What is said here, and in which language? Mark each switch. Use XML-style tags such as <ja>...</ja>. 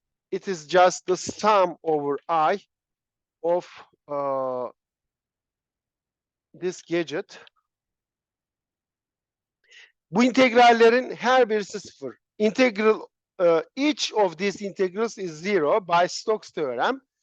<en>It is just the sum over I of this gadget.</en> <tr>Bu integrallerin her birisi 0.</tr> <en>Integral, each of these integrals is 0 by Stokes theorem.</en>